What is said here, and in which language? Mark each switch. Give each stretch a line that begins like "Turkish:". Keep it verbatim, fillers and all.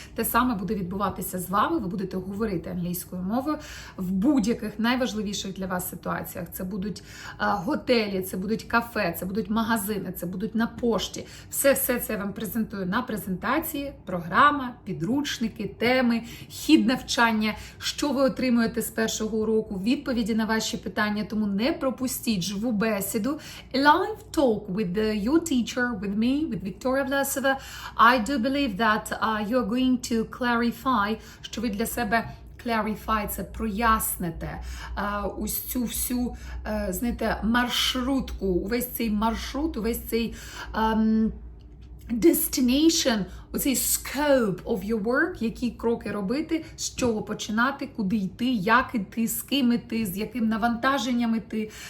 Ukrainian: Те саме буде відбуватися з вами. Ви будете говорити англійською мовою в будь-яких найважливіших для вас ситуаціях. Це будуть е, готелі, це будуть кафе, це будуть магазини, це будуть на пошті. Все, все це я вам презентую на презентації. Програма, підручники, теми, хід навчання, що ви отримуєте з першого уроку, відповіді на ваші питання. Тому не пропустіть живу бесіду,
English: live talk with the, your teacher, with me,
Ukrainian: with Victoria Vlasova.
English: I do believe that uh, you are going to clarify,
Ukrainian: що ви для себе clarify, це проясните uh, ось цю всю, uh, знаєте, маршрутку, увесь цей маршрут, увесь цей um,
English: destination,
Ukrainian: оцей
English: scope of your work,
Ukrainian: які кроки робити, з чого починати, куди йти, як іти, з ким іти, з яким навантаженням іти.